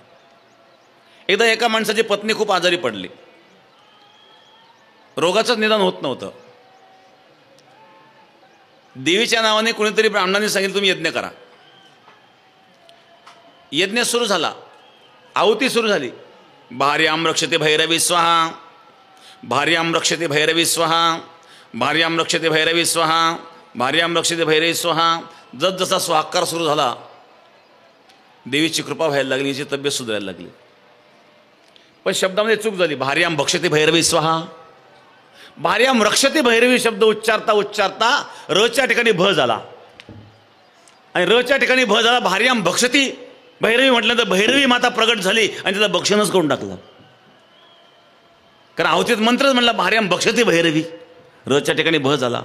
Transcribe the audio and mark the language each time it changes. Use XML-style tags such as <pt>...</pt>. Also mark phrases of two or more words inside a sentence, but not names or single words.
<mr>एकदा एका माणसाची पत्नी खूप आजारी पडली. रोगाचं निदान होत नव्हतं. देवीच्या नावाने कोणीतरी ब्राह्मणाने सांगितलं तुम्ही यज्ञ करा. यज्ञ सुरू झाला, आहुती सुरू झाली.</mr> <sa>भार्यां रक्षते भैरवी स्वाहा, भार्यां रक्षते भैरवी स्वाहा, भार्यां रक्षते भैरवी स्वाहा, भार्यां रक्षते भैरवी स्वाहा.</sa> <mr>जसजसा स्वाहाकार सुरू झाला देवीची कृपा व्हायला लागली, हिची तब्येत सुधारायला लागली. पण शब्दामध्ये चूक झाली.</mr> <sa>भार्यां भक्षते भैरवी स्वाहा, भार्याम रक्षती भैरवी</sa> <mr>शब्द उच्चारता उच्चारता रच्या ठिकाणी भ झाला आणि रच्या ठिकाणी भ झाला.</mr> <sa>भार्याम भक्षती भैरवी</sa> <mr>म्हटलं तर भैरवी माता प्रगट झाली आणि तिला भक्षणच करून टाकलं. कारण आहुतीत मंत्रच म्हणला</mr> <sa>भार्याम भक्षती भैरवी,</sa> <mr>रच्या ठिकाणी भ झाला.</mr>